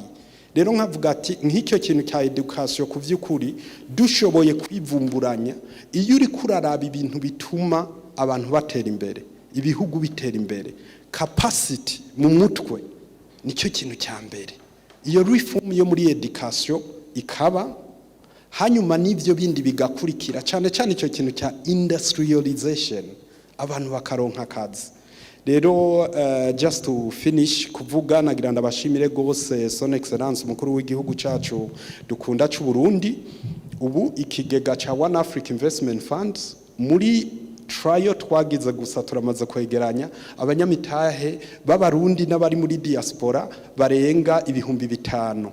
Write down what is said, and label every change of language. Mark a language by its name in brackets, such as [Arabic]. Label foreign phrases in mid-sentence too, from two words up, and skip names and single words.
[Rundi] Rero nkavuga ati nk'icyo kintu cya education ku vy'ukuri dushoboye kwivumburanya iyo uri kuraraba ibintu bituma abantu batera imbere ibihugu bitera imbere capacity mu mutwe nicyo kintu cya mbere. Iyo reform yo muri education ikaba hanyuma n'ivyo bindi bigakurikira cyane cyane icyo kintu cya industrialization abantu bakaronka akazi. Rero [English] just to finish [Rundi] kuvuga nagira ndabashimire gose [French] son excellence [Rundi] mukuru w'igihugu cyacu dukunda cy'u Burundi. Ubu ikigega cha One Africa Investment Funds muri trial twagize gusa turamaze kwegeranya abanyamitahe b'abarundi n'abari muri diaspora barenga 5,000.